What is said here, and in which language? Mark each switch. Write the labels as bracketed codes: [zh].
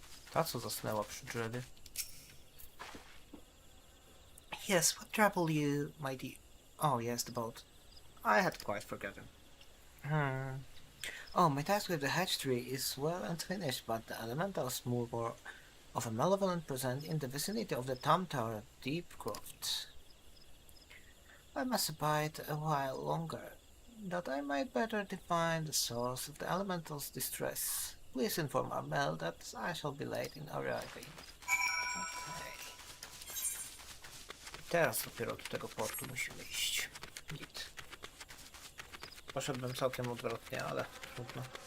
[pl] Ta co zasnęła przy drzewie. [en] Yes, what trouble you, my dear? Oh yes, the boat. I had quite forgotten. Oh, my task with the hatch tree is well and finished, but the elementals more of a malevolent presence in the vicinity of the Tom Tower at Deepcroft. I must abide a while longer, that I might better define the source of the elemental's distress. Please inform Armel that I shall be late in arriving. Okay. [pl] Teraz dopiero do tego portu musimy iść. Git. Poszedłbym całkiem odwrotnie, ale trudno.